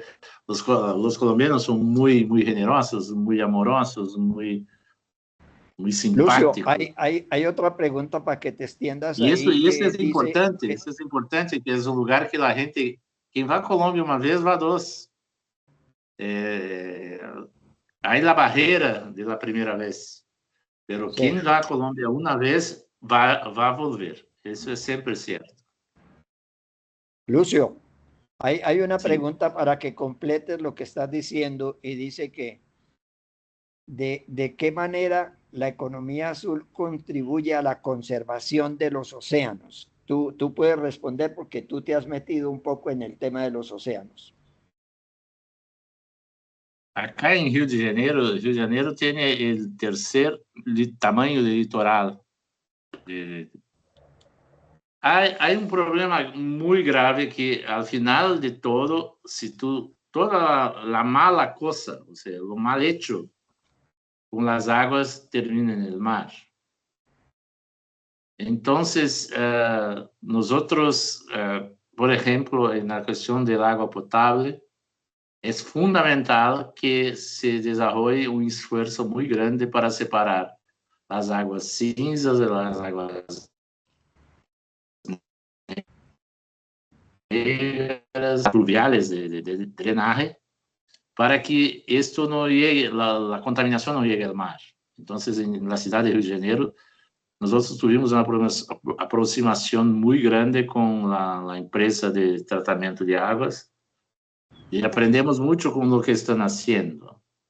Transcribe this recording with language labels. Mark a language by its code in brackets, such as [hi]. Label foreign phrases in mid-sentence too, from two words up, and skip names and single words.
[pt] Os colombianos são muito generosos, muito amorosos, muito simpáticos. [es] Lucio, hay otra pregunta para que te extiendas [pt] E ahí. isso é importante, isso é importante, que é um lugar que a gente, quem vai a Colômbia uma vez, vai duas. Aí a barreira de la primeira vez, pero quem vai a Colômbia uma vez, vai volver. Isso é sempre certo. [es] Lucio, hay una pregunta para que completes lo que estás diciendo y dice que de qué manera la economía azul contribuye a la conservación de los océanos. Tú puedes responder porque tú te has metido un poco en el tema de los océanos. [pt] Acá em Rio de Janeiro tem o terceiro tamanho de litoral. Há um problema muito grave que, [es] al final de todo, [pt] se toda a mala coisa, ou seja, o [es] mal hecho [pt] com as águas termina no mar. Então, nós, por exemplo, na questão da água potável, é fundamental que se desenvolva um esforço muito grande para separar as águas cinzas das águas [es] pluviales de drenaje, para que esto no llegue, la contaminación no llegue al mar. Entonces, en la ciudad de Rio de Janeiro, nosotros tuvimos una aproximación muy grande con la empresa de tratamiento de aguas y aprendemos mucho con lo que están haciendo.